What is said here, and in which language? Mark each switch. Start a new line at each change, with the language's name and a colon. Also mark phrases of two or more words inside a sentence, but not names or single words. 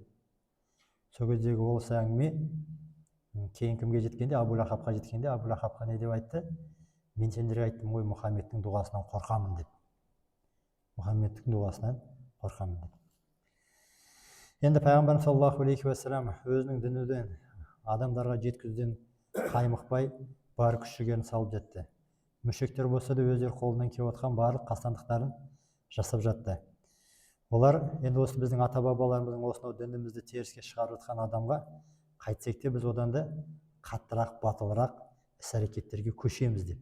Kazakh: Сол кездегі осы әңгіме кейін кімге жеткенде, Абу Лахабқа жеткенде, Абу Лахабқа не деп айтты? "Мен сендерге айттым ғой, Мұхаммедтің дұғасынан қорқамын" деп. Мұхаммедтің дұғасынан қорқамын деп. Енді пайғамбарымыз
Arabic: صلى الله عليه وسلم
Kazakh: өзінің дүниеден адамдарға жеткізуден қаймықпай бар күш-жігерін салып жатты. Мүшриктер болса да өздері қолынан келіп отқан барлық қастандықтарын жасап жатты. Олар енді осы біздің ата-бабаларымыздың осынау дінімізді теріске шығарып жатқан адамға қайтсек те біз одан да қаттырақ, батылырақ іс-әрекеттерге көшеміз деп.